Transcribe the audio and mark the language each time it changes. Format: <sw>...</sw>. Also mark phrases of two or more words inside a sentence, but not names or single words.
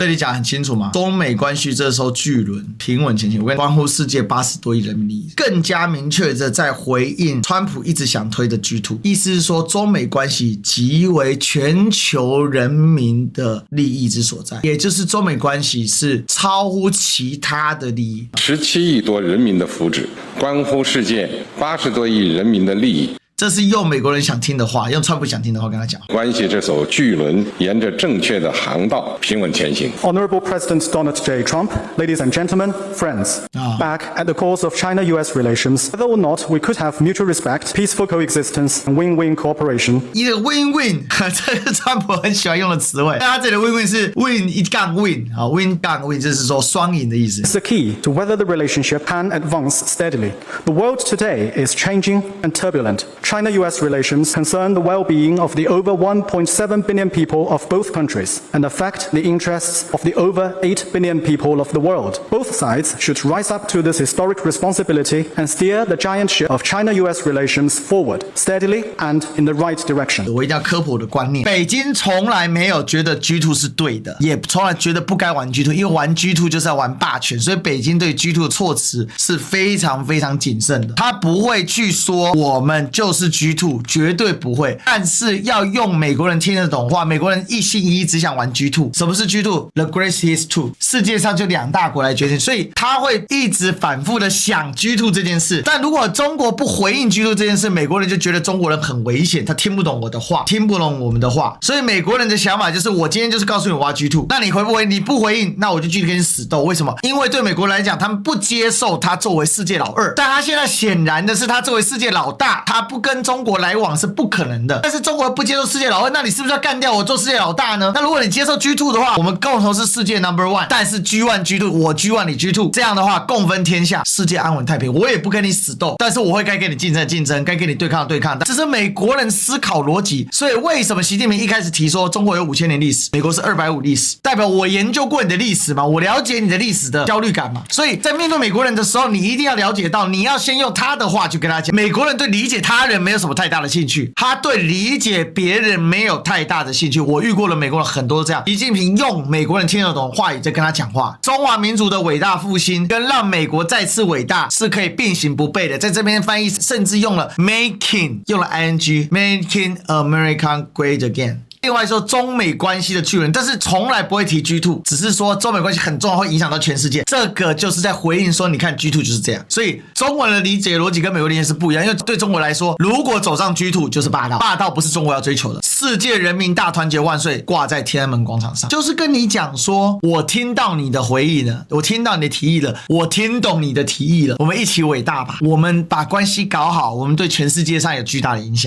<zh>這裡講很清楚嘛，中美關係這艘巨輪平穩前行，我跟關乎世界80多億人民利益，更加明確的在回應川普一直想推的 G2， 意思是說中美關係即為全球人民的利益之所在，也就是中美關係是超乎其他的利益。 17億多人民的福祉，關乎世界80多億人民的利益。這是用美國人想聽的話，用川普想聽的話跟他講。關係這艘巨輪沿着正確的航道平穩前行。</zh> <en>Honorable President Donald J. Trump, ladies and gentlemen, friends, back at the course of China-US relations, whether or not we could have mutual respect, peaceful coexistence, and win-win cooperation.</en> <zh>一個 win-win，這是川普很喜歡用的詞彙。但他這裡的 win-win 是 win 一槓 win， 好 win 槓 win 就是說雙贏的意思。</zh> <en>It's the key to whether the relationship can advance steadily. The world today is changing and turbulent. China-US relations concern the well-being of the over 1.7 billion people of both countries and affect the interests of the over 8 billion people of the world. Both sides should rise up to this historic responsibility and steer the giant ship of China-US relations forward, steadily and in the right direction.</en> <zh>我一定要科普我的觀念，北京從來沒有覺得 G2 是對的，也從來覺得不該玩 G2， 因為玩 G2 就是要玩霸權，所以北京對 G2 的措辭是非常非常謹慎的，他不會去說我們就是 G2， 絕對不會。但是要用美國人聽得懂話，美國人一心一意只想玩 G2。什麼是 G2？</zh> <en>The greatest two，</en> <zh>世界上就2大國來決定，所以他會一直反覆的想 G2 這件事。但如果中國不回應 G2 這件事，美國人就覺得中國人很危險，他聽不懂我的話，聽不懂我們的話。所以美國人的想法就是，我今天就是告訴你我要 G2， 那你回不回？你不回應，那我就繼續跟你死鬥。為什麼？因為對美國人來講，他們不接受他作為世界老二，但他現在顯然的是，他作為世界老大，他不跟中國來往是不可能的。但是中國不接受世界老二，那你是不是要幹掉我做世界老大呢？那如果你接受 G2 的話，我們共同是世界 No.1，但是 G1 G2 我 G1 你 G2， 這樣的話共分天下，世界安穩太平。我也不跟你死鬥，但是我會該跟你競爭的競爭，該跟你對抗的對抗。這是美國人思考邏輯。所以為什麼習近平一開始提說中國有5000年歷史，美國是250歷史，代表我研究過你的歷史嘛，我了解你的歷史的焦慮感嘛。所以在面對美國人的時候，你一定要了解到，你要先用他的話去跟他講。美國人对理解他人沒有什麼太大的興趣，他對理解別人沒有太大的興趣。我遇過了美國人很多這樣，習近平用美國人聽得懂話語在跟他講話。中華民族的偉大復興跟讓美國再次偉大是可以並行不悖的。在這邊翻譯甚至用了 making，</zh> <en>用了 ing，making America great again。</en> <zh>另外說中美關係的巨人，但是從來不會提 G2， 只是說中美關係很重要，會影響到全世界。這個就是在回應說，你看 G2 就是這樣。所以中國人的理解邏輯跟美國理解是不一樣，因為對中國來說，如果走上 G2 就是霸道，霸道不是中國要追求的。世界人民大團結萬歲掛在天安門廣場上，就是跟你講說，我聽到你的回憶了，我聽到你的提議了，我聽懂你的提議了，我們一起偉大吧，我們把關係搞好，我們對全世界上有巨大的影響。</zh>